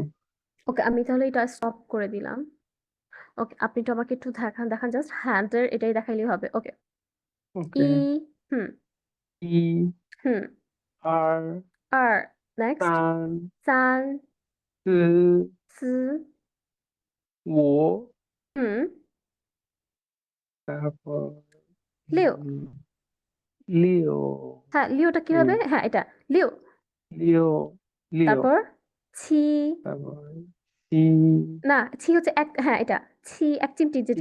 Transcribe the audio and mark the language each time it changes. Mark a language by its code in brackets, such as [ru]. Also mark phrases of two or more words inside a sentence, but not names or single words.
[bn] ওকে, আমি তাহলে এটা স্টপ করে দিলাম। ওকে, আপনি একটু আমাকে একটু দেখান জাস্ট হ্যান্ডের এটাই দেখাইলেই হবে। ওকে, ওকে 1 হুম, [zh] 一 [bn] হুম, [zh] 二 [bn] 2 নেক্সট [zh] 三 [bn] 3 [zh] 四 [bn] 4 [zh] 五 [bn] হুম, তারপর 6 [zh] 六 [bn] হ্যাঁ, লিওটা কিভাবে? হ্যাঁ, এটা লিও। [zh] 六六 [bn] তারপর ছি, তারপর 七 না ছি হচ্ছে এক, হ্যাঁ এটা ছি ১ চিমটি যেটা